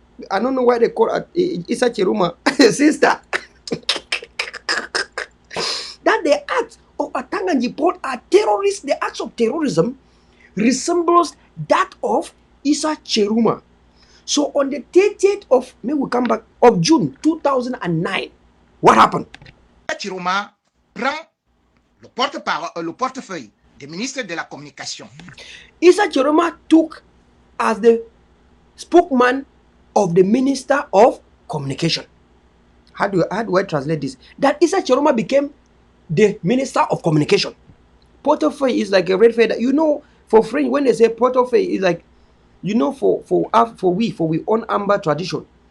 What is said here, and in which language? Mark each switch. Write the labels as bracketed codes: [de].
[en] I don't know why they call it Issa Chiroma sister. That the act of Atanganji and Jipol are terrorists. The acts of terrorism resembles that of Issa Cheruma. So on the 30th of, may we come back, of June 2009, what happened? [fr] Chiroma prend le portefeuille du ministre de la Communication. [en] Issa Cheruma took as the spokesman of the Minister of Communication. How do I translate this? That Issa Cheruma became the Minister of Communication. Portefeuille is like a red feather. You know, for French, when they say portefeuille, is like, you know, for we own Amber tradition.